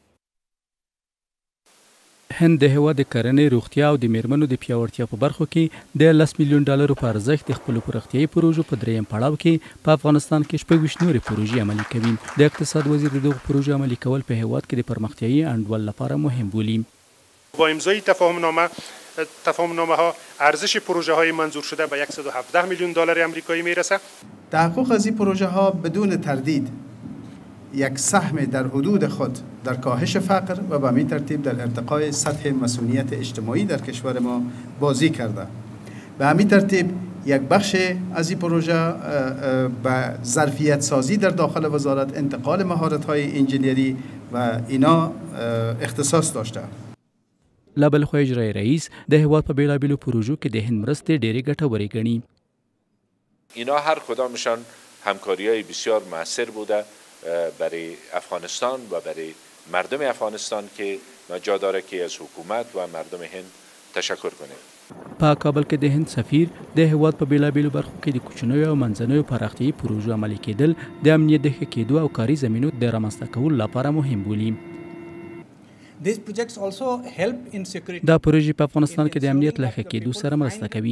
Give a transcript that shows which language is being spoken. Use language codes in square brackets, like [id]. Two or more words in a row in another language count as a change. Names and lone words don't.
[ps] هند د هیواد د کرنې، روغتیا او د میرمنو د پیاوړتیا په برخو کې د 10 میلیون ډالرو په ارزښت د خپلو پراختیایي پروژو په درېیم پړاو کې په افغانستان کې 26 نورې پروژې عملي کوي. د اقتصاد وزیر د دغو پروژو عملي کول په هیواد کې د پرمختیایي انډول لپاره مهم بولي. [fa] با امضای تفاهمنامه ها ارزش پروژه های منظور شده به 117 میلیون دلار آمریکایی میرسه. تحقق از این پروژه ها بدون تردید یک سهم در حدود خود در کاهش فقر و به همین ترتیب در ارتقای سطح مسئولیت اجتماعی در کشور ما بازی کرده. به همین ترتیب یک بخش از این پروژه به ظرفیت سازی در داخل وزارت، انتقال مهارت‌های انجینری و اینا اختصاص داشته. [ps] لا بل خو اجرای رئیس د هیواد په بیلابیلو پروژو کې د هند مرستې ډېرې ګټورې ګڼي. [fa] اینا هر کدامشان همکاری‌های بسیار مؤثر بوده برای افغانستان و برای مردم افغانستان که جا داره که از حکومت و مردم هند تشکر کنه. [ps] په کابل کې د هند سفیر د هیواد په بیلابیلو برخو کې د کوچنیو او منځنیو پراختیایي پروژو عملي کېدل د امنیت د ښه کېدو او کاري زمینو د رامنځته کولو لپاره مهم بولي. دا پروژې په افغانستان کې د امنیت له ښه کېدو سره مرسته کوي.